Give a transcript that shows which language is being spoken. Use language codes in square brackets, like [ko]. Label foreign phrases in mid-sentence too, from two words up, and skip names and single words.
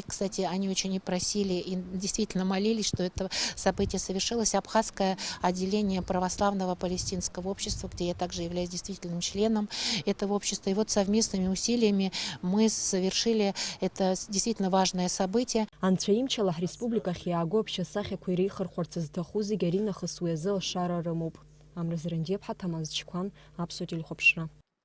[ru] Кстати, они очень и просили, и действительно молились, что это событие совершилось. Абхазское отделение православного палестинского общества, где я также являюсь действительным членом этого общества. И вот совместными усилиями мы совершили это действительно важное событие. [ab] Анцәа имчала ҳреспубликахь иааго аԥшьасахьақәа иреихырхәарц зҭаху зегь аринахыс уи азы алшара рымоуп. Амра Зырандиаԥҳа, Ҭамаз Чқәан, Аԥсуа телехәаԥшра.